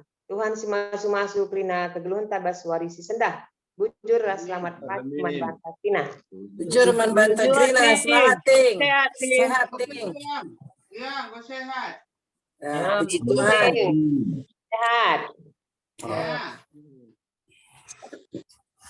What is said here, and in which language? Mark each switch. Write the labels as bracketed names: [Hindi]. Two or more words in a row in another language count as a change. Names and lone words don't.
[Batak Karo] Tuhan si masu-masu klina kegeluhan tabas warisi sendah. Bujur selamat pagi man bantah tina. Bujur man bantah krina, semangat ting. Sehat ting. [Indonesian] Ya, gue sehat. Ya, puji Tuhan. Sehat. Ya. Ya.